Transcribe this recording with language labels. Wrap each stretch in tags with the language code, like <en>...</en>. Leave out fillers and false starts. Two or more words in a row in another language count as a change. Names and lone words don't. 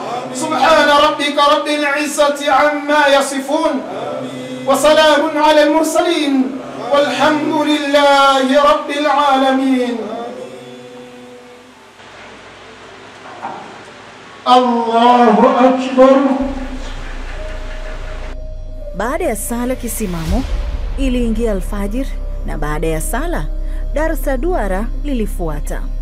<ar>سبحان ربك رب العزة عما يصفون وسلام على المرسلين والحمد لله رب العالمين. الله أكبر.</ar> <sw>Baada ya sala kisimamo iliingia alfajir, na baada ya sala darsa duara lilifuata.</sw>